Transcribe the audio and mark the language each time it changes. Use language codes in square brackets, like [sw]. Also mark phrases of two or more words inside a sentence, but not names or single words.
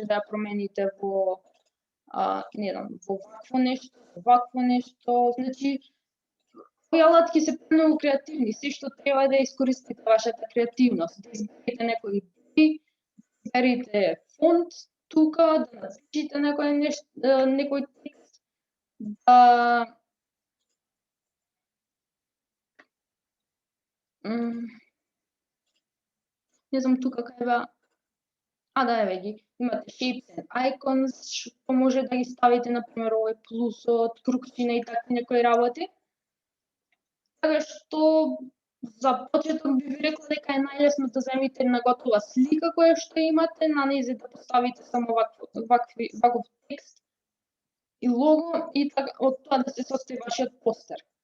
[mk] да ја промените во не знам, во вакво нешто, значи овие алатки се многу креативни, се што треба да искористите вашата креативност, да изберете некои бои, изберете фонт тука, да напишите некој текст, да не знам тука кај да, еве ги. [en] Имате shapes and icons, [mk] што може да ги ставите, например, овој плусот, крукчина и такви некои работи. Така што за почеток би ви рекла дека е најлесно да земите една готова слика која што имате, на нејзе да поставите само ваков текст и лого и така од тоа да се состои вашиот постер.